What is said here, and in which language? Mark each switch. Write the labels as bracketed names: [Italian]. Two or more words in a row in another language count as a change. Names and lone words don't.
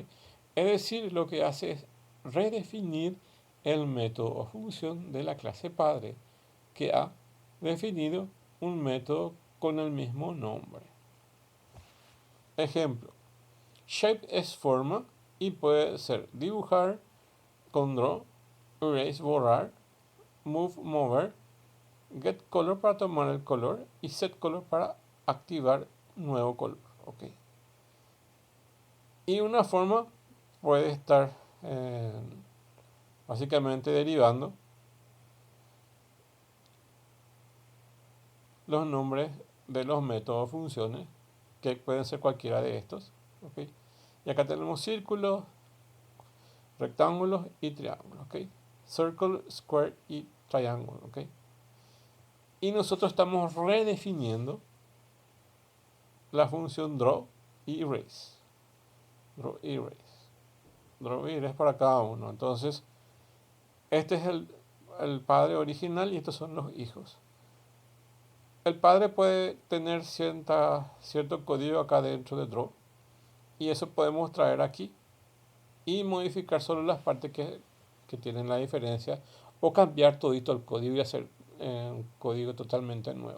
[Spanish] Es decir, lo que hace es redefinir el método o función de la clase padre que ha definido un método con el mismo nombre. Ejemplo, shape es forma y puede ser dibujar con draw, erase borrar, move mover, [English] get color [Spanish] para tomar el color y [English] set color [Spanish] para activar nuevo color. Okay. Y una forma puede estar básicamente derivando los nombres de los métodos o funciones, que pueden ser cualquiera de estos. ¿Okay? Y acá tenemos círculos, rectángulos y triángulos. ¿Okay? [English] Circle, square y triangle. [Spanish] ¿Okay? Y nosotros estamos redefiniendo la función draw y erase. Draw y erase. Draw y erase para cada uno. Entonces, este es el padre original y estos son los hijos. El padre puede tener cierto código acá dentro de draw y eso podemos traer aquí y modificar solo las partes que tienen la diferencia o cambiar todito el código y hacer un código totalmente nuevo.